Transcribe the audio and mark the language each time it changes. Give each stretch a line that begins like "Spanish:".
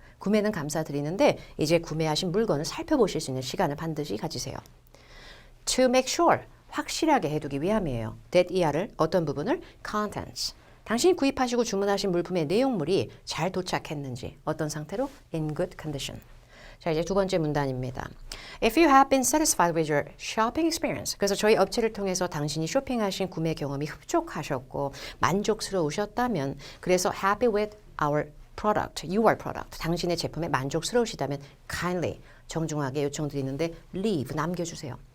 Korean: 구매는 감사드리는데 이제 구매하신 물건을 살펴보실 수 있는 시간을 반드시 가지세요.
English: To make sure.
Korean: 확실하게 해두기 위함이에요. that 이하를 어떤 부분을?
English: Contents.
Korean: 당신이 구입하시고 주문하신 물품의 내용물이 잘 도착했는지 어떤 상태로?
English: In good condition.
Korean: 자, 이제 두 번째 문단입니다.
English: If you have been satisfied with your shopping experience.
Korean: 그래서 저희 업체를 통해서 당신이 쇼핑하신 구매 경험이 흡족하셨고 만족스러우셨다면 그래서
English: happy with our product, your product.
Korean: 당신의 제품에 만족스러우시다면 kindly, 정중하게 요청드리는데 leave, 남겨주세요.